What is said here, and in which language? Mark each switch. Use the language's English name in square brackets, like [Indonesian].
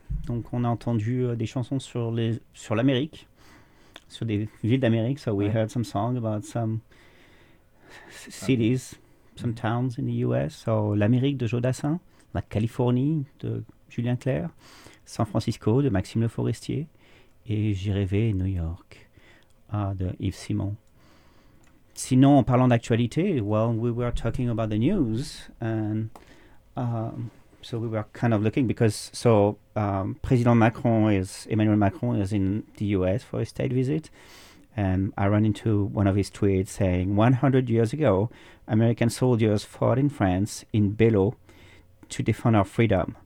[French] Donc, on a entendu des chansons sur les sur l'Amérique, sur des villes d'Amérique. [English] So we ouais. heard some songs about some cities, some towns in the U.S. [French] So l'Amérique de Joe Dassin, la Californie de Julien Clerc, San Francisco de Maxime Le Forestier, et J'ai rêvé New York de Yves Simon. Sinon, en parlant d'actualité, [English] well, we were talking about the news, and so we were kind of looking because so Emmanuel Macron is in the U.S. for a state visit, and I ran into one of his tweets saying 100 years ago, American soldiers fought in France in Belleau to defend our freedom.